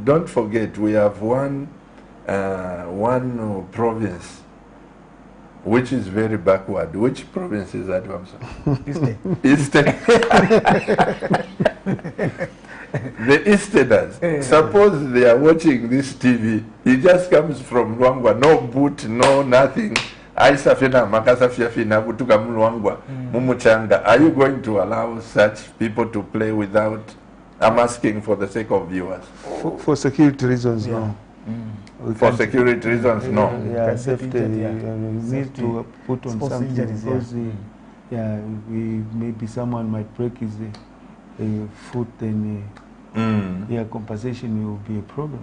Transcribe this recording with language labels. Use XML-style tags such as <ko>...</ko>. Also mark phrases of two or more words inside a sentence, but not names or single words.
<en>Don't forget, we have one province which is very backward. Which province is that, Wamsa? Eastern. The Easterners. Suppose they are watching this TV. He just comes from Luangwa, no boot, no nothing.</en> <bem>Aisafina makasafina kutuka Luangwa, mumuchanga.</bem> <en>Are you going to allow such people to play without? I'm asking for the sake of viewers. For security reasons, no. We For can't- security reasons, no. Yeah, Can safety. get injured, yeah. We need Safety. to put on Sports something injuries, yeah. because maybe someone might break his foot, then compensation will be a problem.</en>